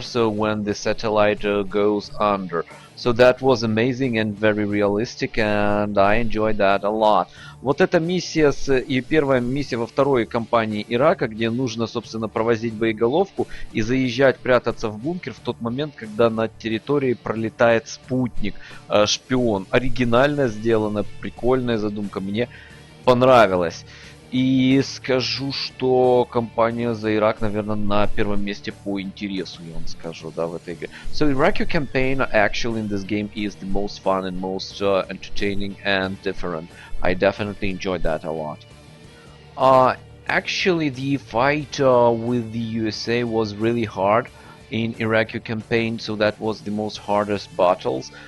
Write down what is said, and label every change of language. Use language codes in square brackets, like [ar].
[en] So when the satellite goes under. So that was amazing and very realistic, and I enjoyed that a lot. [ru] Вот эта миссия и первая миссия во второй кампании Ирака, где нужно, собственно, провозить боеголовку и заезжать, прятаться в бункер в тот момент, когда над территорией пролетает спутник, шпион. Оригинально сделано, прикольная задумка, мне понравилась. И скажу, что компания за Ирак, наверное, на первом месте по интересу, я вам скажу, да, в этой игре. [en] So Iraqi campaign actually in this game is the most fun and most entertaining and different. I definitely enjoyed that a lot. Actually, the fight with the USA was really hard in Iraqi campaign, so that was the most hardest battles.